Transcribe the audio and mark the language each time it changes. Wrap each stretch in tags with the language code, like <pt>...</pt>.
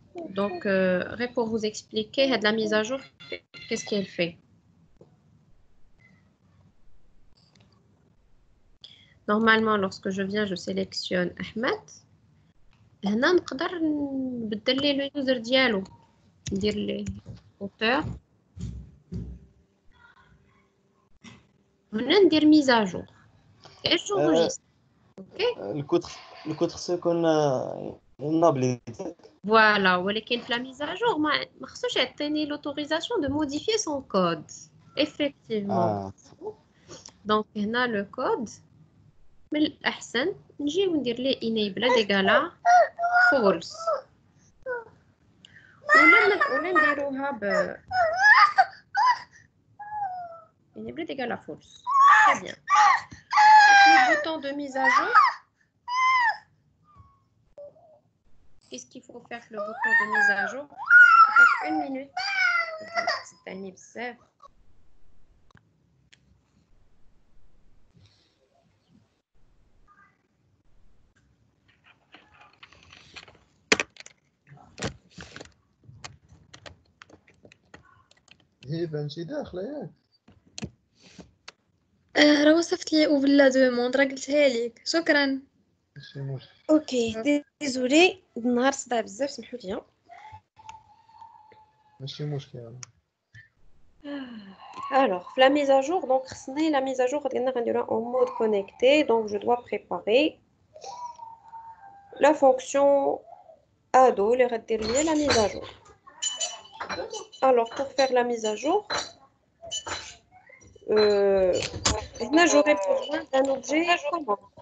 <fr>Donc, pour vous expliquer, de la mise à jour, qu'est-ce qu'elle fait? Normalement, lorsque je viens, je sélectionne Ahmed.</fr> <ar>هنا نقدر نبدل ليه لو يوزر ديالو ندير ليه auteur. هنا ندير mise à jour.</ar> <fr>Et j'enregistre. OK?</fr> <ar>الكود خصو يكون نابلي.</ar> <fr>Voilà,</fr> <ar>ولكن في</ar> <fr>la mise à jour</fr> <ar>ما خصوش يعطيني</ar> <fr>l'autorisation de modifier son code. Effectivement.</fr> <ar>Donc هنا le code من الأحسن نجي وندير ليه enable ديكالا false. ولا نديروها ب enable ديكالا false.</ar> <fr>Très bien. Le bouton de mise à jour. Qu'est-ce qu'il faut faire le bouton de mise à jour? Ça fait 1 minute. C'est un ibsef.</fr> <ar>هبه انت داخله ياك راه وصفت لي وبلا دوموند راه قلتها لك شكرا. ماشي مشكل. اوكي ديزولي النهار صداع بزاف سمحوا لي. ماشي مشكل.</ar> <fr>Alors, la mise à jour, donc la mise à jour en mode connecté, donc je dois préparer la fonction ado, la mise à jour. Alors, pour faire la mise à jour, j'aurai besoin d'un objet commande.</fr>